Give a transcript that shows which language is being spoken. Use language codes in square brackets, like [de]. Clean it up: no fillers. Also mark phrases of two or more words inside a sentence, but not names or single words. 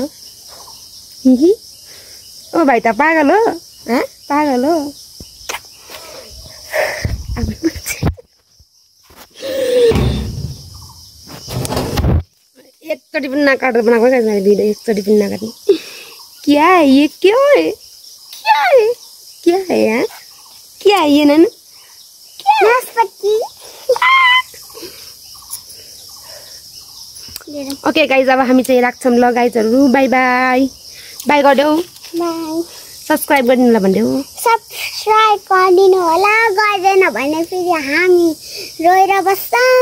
[ne] ओ भाइ त पागल हो पागल हो एकचोटि पनि नकाटेर बनाएको क्या मैले भिडियो एकचोटि पनि नकाट्ने [hi] क्या है ये क्यों है क्या है क्या है यार क्या है ये [ne] नानु नासपति [en] okay guys [ne] अब हामी चाहिँ राख्छौँ ल गाइजहरु [en] bye bye bye [ne] गर्देऊ बाइ सब्स्क्राइब गरिदिनु होला भन्देऊ सब्स्क्राइब गरिदिनु होला गर्दैन भने फेरि हामी रोएर बस्छौँ